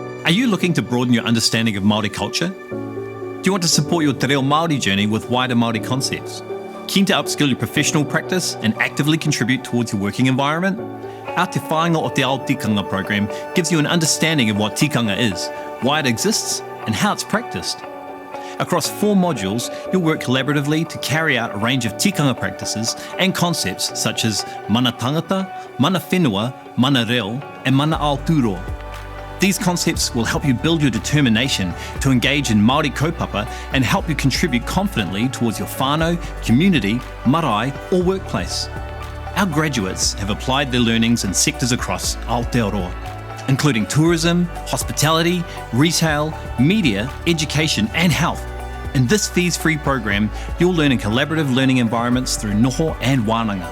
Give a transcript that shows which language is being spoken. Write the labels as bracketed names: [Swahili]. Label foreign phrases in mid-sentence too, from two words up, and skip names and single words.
[English] Are you looking to broaden your understanding of Māori culture? Do you want to support your [Māori] te reo Māori [English] journey with wider Māori concepts? Keen to upskill your professional practice and actively contribute towards your working environment? Our Te Whāinga o Te Ao Tikanga program gives you an understanding of what tikanga is, why it exists, and how it's practiced. Across 4 modules, you'll work collaboratively to carry out a range of tikanga practices and concepts such as [Māori] mana tangata, mana whenua, mana reo, [English] and [Māori] mana Aotearoa. [English] These concepts will help you build your determination to engage in [Māori] Māori kaupapa [English] and help you contribute confidently towards your whānau, community, marae, or workplace. Our graduates have applied their learnings in sectors across Aotearoa, including tourism, hospitality, retail, media, education, and health. In this fees-free program, you'll learn in collaborative learning environments through noho and wānanga.